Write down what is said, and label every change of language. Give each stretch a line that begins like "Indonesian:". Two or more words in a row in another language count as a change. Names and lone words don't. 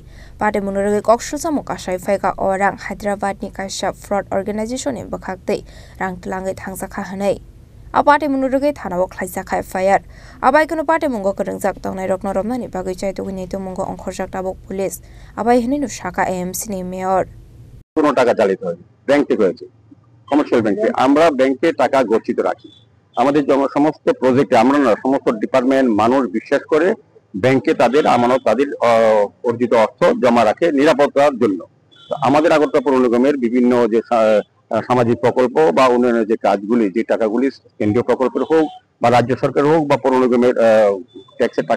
Kok Borok: Pati munurugai koksil samung kasai faika orang Hyderabad ni kaisa
English: fraud organization
Kok Borok: ni bakhakte rang tlangai thangsakha hanei. Apate munurugai thanao khlaijakai fire. Abai kono pate mungo krengjak tongnai rokno romnani bagai chaitu gini to mungo onkhorjak tabok police. Abai hini no Shaka AMC ni Mayor.
Bangla: কোনো টাকা চালিত হয় ব্যাংক থেকে হয়েছে
English: commercial bank
Bangla: আমরা ব্যাংকে টাকা গচ্ছিত রাখি আমাদের সমস্ত প্রজেক্টে আমরা না সমস্ত ডিপার্টমেন্ট মানুষ বিশ্বাস করে ব্যাংকে তাদের আমানত তাদের অর্জিত অর্থ জমা রাখে নিরাপত্তার জন্য আমাদের আগরতলা পৌর নিগমের বিভিন্ন যে সামাজিক প্রকল্প বা উন্নয়নের যে কাজগুলি যে টাকাগুলি কেন্দ্রীয় প্রকল্পের হোক বা রাজ্য সরকার হোক বা পৌর নিগমের ট্যাক্সের টাকা